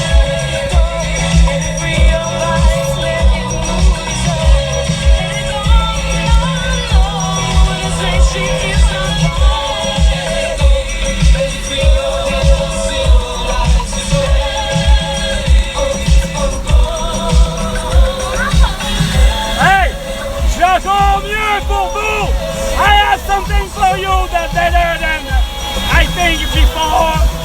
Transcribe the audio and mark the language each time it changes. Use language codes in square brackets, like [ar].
[en] Let it go, let it free your life, let it move your soul. Let it go, no, you say she is not wrong. Let it go, let it free your life, civilize your soul. Hey! [fr] J'ai encore mieux pour vous! [en] I have something for you that's better than I think before.